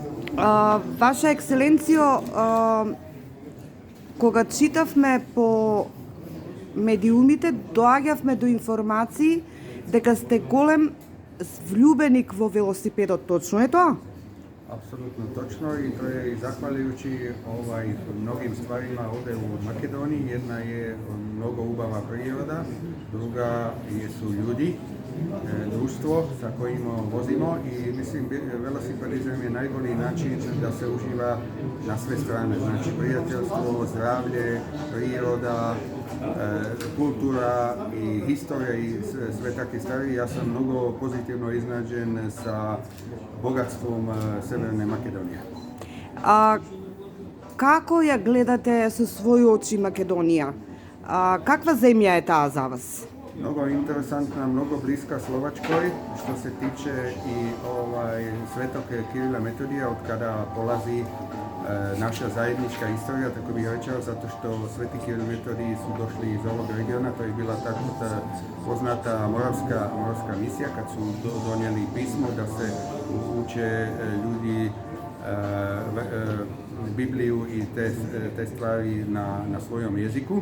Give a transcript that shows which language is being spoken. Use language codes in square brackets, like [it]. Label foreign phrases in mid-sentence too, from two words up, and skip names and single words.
[mk] Ваша екселенцио, кога читавме по медиумите, доаѓавме до информации дека сте голем влюбеник во велосипедот. Точно е тоа? [sr] Apsolutno točno i to je zahvaljujući mnogim stvarima ovdje u Makedoniji. Jedna je mnogo ubava priroda, druga su ljudi, društvo sa kojim vozimo i mislim velosipedizam je najbolji način da se uživa na sve strane. Znači prijateljstvo, zdravlje, priroda, kultura i historija i sve takve stvari. Ja sam mnogo pozitivno iznenađen sa bogatstvom Severne Makedonije. [mk] Како ја гледате со своји очи Македонија? Каква земја е таа за вас? [sr] Mnogo interesantna, mnogo bliska Slovačkoj što se tiče i Svetog Kirila Metodija od kada polazi naša zajednička istorija, tako bih rekao, zato što Sveti Kiril Metodij su došli iz ovog regiona, to je bila tako poznata moravska misija kad su donijeli pismo da se uče ljudi Bibliju i te stvari na svojom jeziku.